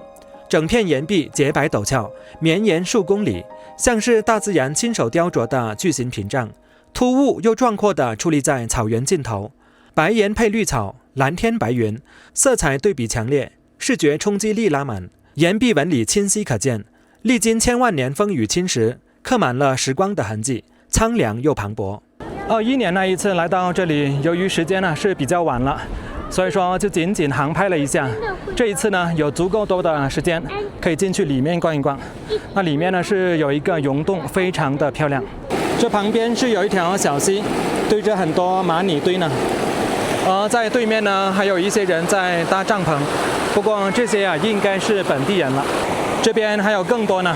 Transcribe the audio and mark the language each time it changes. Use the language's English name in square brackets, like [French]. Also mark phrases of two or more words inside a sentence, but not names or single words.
[Chinese] 整片岩壁潔白陡峭，綿延數公里，像是大自然親手雕琢的巨型屏障，突兀又壯闊地矗立在草原盡頭。白岩配綠草，藍天白雲，色彩對比強烈，視覺衝擊力拉滿。岩壁紋理清晰可見，歷經千萬年風雨侵蝕，刻滿了時光的痕跡。蒼涼又磅礴。21年那一次來到這裡，由於時間呢是比較晚了，所以說就僅僅航拍了一下。這一次呢有足夠多的時間，可以進去裡面逛一逛。那裡面呢是有一個溶洞，非常的漂亮。這旁邊是有一條小溪，堆着很多螞蟻堆呢。而在對面呢還有一些人在搭帳篷，不過這些啊應該是本地人了。這邊還有更多呢。